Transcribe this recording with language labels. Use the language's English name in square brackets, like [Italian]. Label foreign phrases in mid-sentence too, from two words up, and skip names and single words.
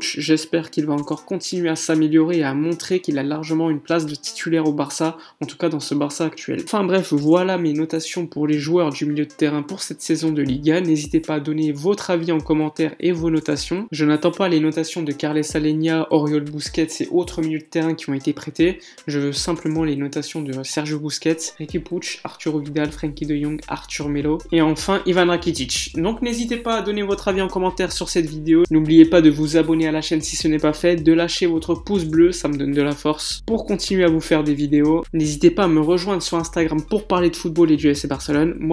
[French] J'espère qu'il va encore continuer à s'améliorer et à montrer qu'il a largement une place de titulaire au Barça, en tout cas dans ce Barça actuel. Enfin bref, voilà mes notations pour les joueurs du milieu de terrain pour cette saison de Liga. N'hésitez pas à donner votre avis en commentaire et vos notations. Je n'attends pas les notations de Carles Alenia, Oriol Busquets et autres milieux de terrain qui ont été prêtés. Je veux simplement les notations de Sergio Busquets, Riqui Puig, Arturo Vidal, Frenkie de Jong, Arthur Melo et enfin Ivan Rakitic. Donc n'hésitez pas à donner votre avis en commentaire sur cette vidéo. N'oubliez pas de vous abonner à la chaîne si ce n'est pas fait, de lâcher votre pouce bleu, ça me donne de la force pour continuer à vous faire des vidéos. N'hésitez pas à me rejoindre sur Instagram pour parler de football et du FC Barcelone.